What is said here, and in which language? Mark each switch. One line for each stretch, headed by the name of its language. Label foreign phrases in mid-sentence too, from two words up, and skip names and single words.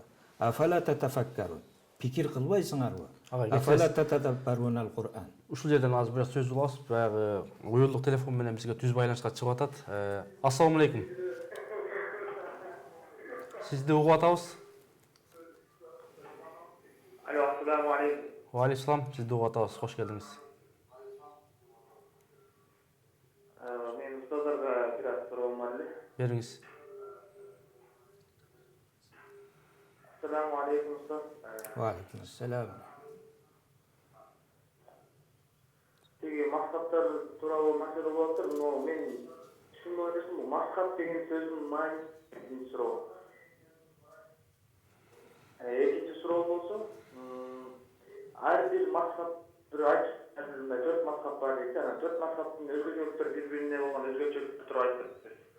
Arabic: أفلا تتفكرون.
Kyrgyz: Пикир кылбайсыңарбы?
Arabic: أفلا تتدبرون القرآن.
Kyrgyz: Ушул жерден азыр бир сөз улабыз. Баягы уюлдук телефон менен бизге түз байланышка чыгып атат.
Arabic: السلام عليكم.
Kyrgyz: Сизди угуп атабыз. Алло,
Arabic: السلام عليكم. وعليكم السلام.
Kyrgyz: Сизди угуп атабыз. Кош келдиңиз. Мен устаздарга бир аз суроом бар эле. Бериңиз.
Arabic: السلام عليكم устаз. وعليكم السلام.
Kyrgyz: Теги мақсаттар тууралуу маселе болуп атыр, но мен түшүнбөй атышым, мақсат деген сөздүн мааниси суроо. Экинчи суроо болсо, ар бир мақсат бир айтып, 4 мақсат бар дейт, анан 4 мақсаттын өзгөчөлүктөрү бири-бирине болгон өзгөчөлүктөр тууралуу айтып.